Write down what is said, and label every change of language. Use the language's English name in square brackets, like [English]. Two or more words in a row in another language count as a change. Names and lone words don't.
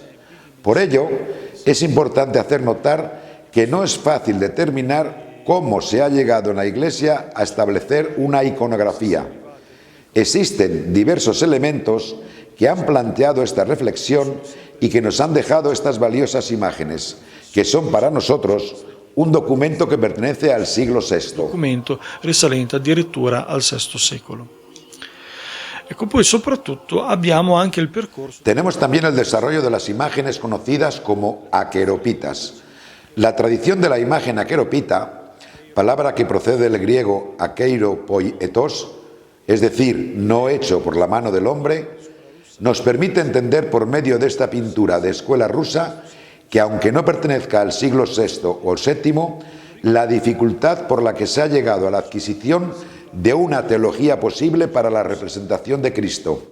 [Spanish] Por ello, es importante hacer notar que no es fácil determinar cómo se ha llegado en la Iglesia a establecer una iconografía. Existen diversos elementos que han planteado esta reflexión y que nos han dejado estas valiosas imágenes, que son para nosotros un documento que pertenece al siglo VI. [Italian] Documento risalente addirittura al VI secolo. Ecco, poi soprattutto abbiamo anche il percorso. [Spanish] Tenemos también el desarrollo de las imágenes conocidas como aqueropitas. La tradición de la imagen aqueropita, palabra que procede del griego [Greek] ἀχειρο ποίητος, [Spanish] es decir, no hecho por la mano del hombre, nos permite entender por medio de esta pintura de escuela rusa que, aunque no pertenezca al siglo VI o VII, la dificultad por la que se ha llegado a la adquisición de una teología posible para la representación de Cristo.